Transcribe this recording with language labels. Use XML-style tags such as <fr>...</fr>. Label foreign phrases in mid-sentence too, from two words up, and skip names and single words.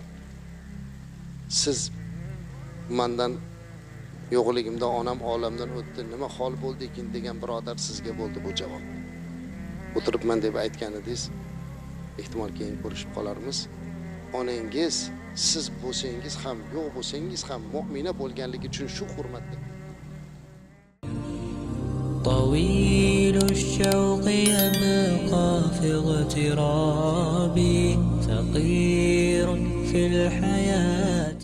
<uz>Siz mendan yo'qligimda onam olamdan o'tdi, nima hol bo'ldi ekan degan birodar sizga bo'ldi bu javob. O'tiribman deb aytganidingiz, ehtimol keyin ko'rishib qolarmiz. Onangiz siz bo'lsangiz ham, yo'q bo'lsangiz ham mu'mina bo'lganligi uchun shu hurmatda</uz> <ar>طويل الشوق يبقى في اغترابي، فقير في الحياة</ar>